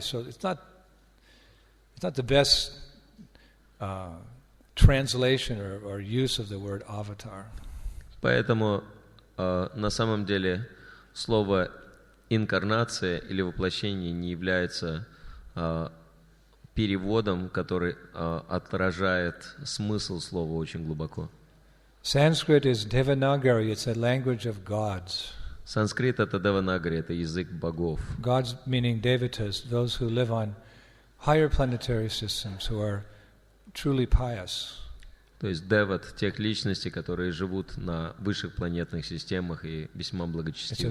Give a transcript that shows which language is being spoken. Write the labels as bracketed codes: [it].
[en] So it's not the best translation or use of the word avatar. [ru] Поэтому на самом деле слово инкарнация или воплощение не является переводом, который отражает смысл слова очень глубоко. [en] Sanskrit is Devanagari, it's a language of gods. [ru] Санскрит это Деванагари, это язык богов. [en] Gods meaning devatas, those who live on higher planetary systems, who are truly pious. [ru] То есть деват, тех личностей, которые живут на высших планетных системах и весьма благочестивы.